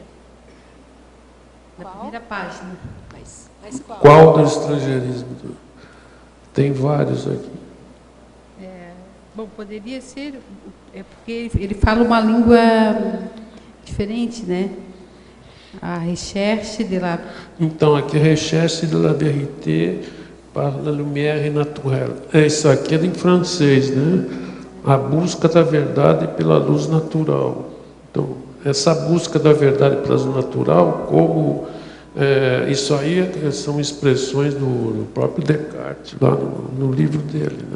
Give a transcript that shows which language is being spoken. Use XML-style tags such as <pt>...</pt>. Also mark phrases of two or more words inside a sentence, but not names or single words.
<pt>Na primeira página. Mas qual do estrangeirismo? Tem vários aqui. Bom, poderia ser, porque ele fala uma língua diferente, né?</pt> <fr>A recherche de la...</fr> <pt>Então, aqui,</pt> <fr>recherche de la vérité par la lumière naturelle.</fr> <pt>Isso aqui é em francês, né? A busca da verdade pela luz natural. Então, essa busca da verdade pela luz natural, como Isso aí são expressões do próprio Descartes, lá no livro dele, né?</pt>